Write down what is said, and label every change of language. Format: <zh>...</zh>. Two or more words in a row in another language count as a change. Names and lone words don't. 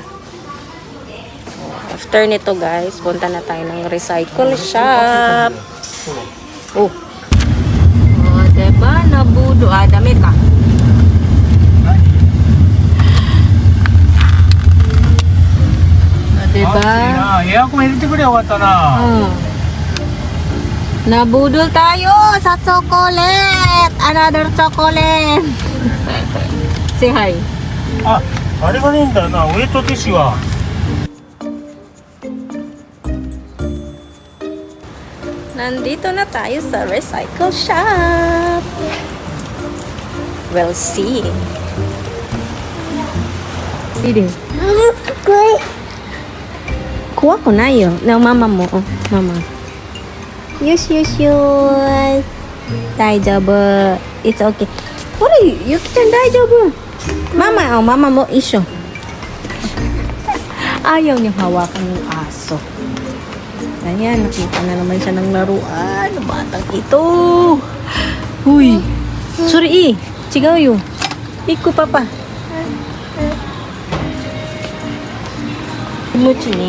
<tl>After nito guys, punta na tayo ng recycle shop. Oh. Oh, diba? Nabudo. Ah, dami ka. Ah, diba?</tl> <ja>エアコン入れてくれよかったな。</ja> <tl>Nabudol tayo sa chocolate.</tl> <en>Another chocolate. Say hi.</en> <ja>あ、あれがねえんだよな、ウェットティッシュは。</ja> <tl>Nandito na tayo sa recycle shop.</tl> <en>We'll see. Didi.</en> <tl>Kuha ko na yun. Na mama mo. Oh, mama.</tl> <en>Yes. Daijoubu. It's okay.</en> <ja>ほり、ゆきちゃん大丈夫.</ja> <tl>Mama, oh, mama mo isyo. Ayaw niyang hawakan ng aso. Ayan, nakita na naman siya ng laruan. Batang ito. Huy. Sorry, chigaw yun.</tl> <ja>行く、パパ。持ちに.</ja>